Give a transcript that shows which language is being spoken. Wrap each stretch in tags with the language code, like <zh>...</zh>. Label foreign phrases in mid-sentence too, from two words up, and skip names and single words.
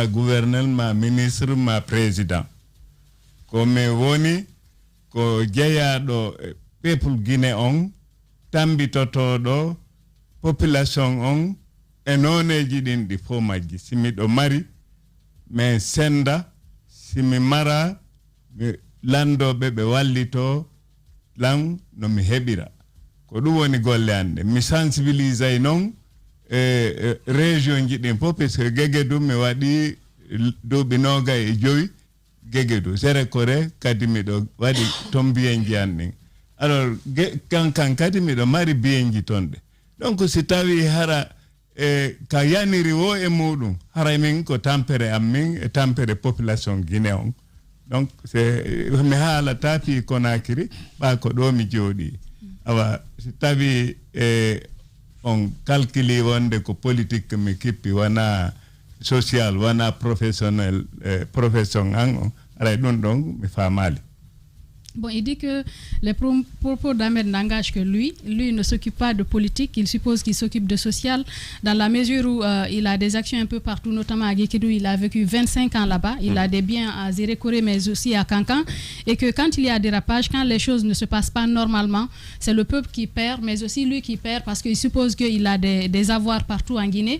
<ff>gouverneur ma ministre ma président ko mi woni ko jeeyaɗo peuple Guinée on tambitotoɗo population on e noneji ɗin ɗi fof majji si miɗo mari min senda si mi mara landoɓe ɓe wallito lan no mi heɓira ko ɗum woni golle ande mi sensibilisay noon région ji ɗin fof</ff> <fr>par ce que</fr> <ff>Guéguédou mi waɗi duuɓi 25 Guéguédou Séré Koré kadi miɗo waɗi toon biyenji an ɗin alors kan kadi miɗo mari biyenji toon ɗe donc si tawi hara ka yaniri wo e muɗum haray min ko tampere am min e tampere population Guinée on donc c'est mi haalata fi Conakry ɓa ko ɗo mi jooɗi awa si tawi on calculi wonde ko politique mi kippi wona social wona professionnel profession an on aray ɗum ɗon mi famali.</ff> <fr>Bon, il dit que les propos d'Ahmed n'engagent que lui. Lui ne s'occupe pas de politique, il suppose qu'il s'occupe de social, dans la mesure où il a des actions un peu partout, notamment à Guéguédou. Il a vécu 25 ans là-bas, il a des biens à Séré Koré, mais aussi à Kankan. Et que quand il y a dérapage, quand les choses ne se passent pas normalement, c'est le peuple qui perd, mais aussi lui qui perd, parce qu'il suppose qu'il a des avoirs partout en Guinée.</fr>